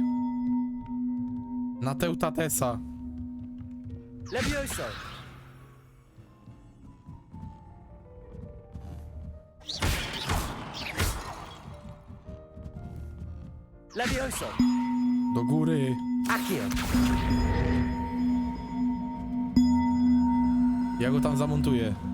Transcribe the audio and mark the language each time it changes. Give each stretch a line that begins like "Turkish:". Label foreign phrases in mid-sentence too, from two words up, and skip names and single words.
Polish: Na Teutatesa. Levioso. Levioso. Do góry. Accio. Ja go tam zamontuję.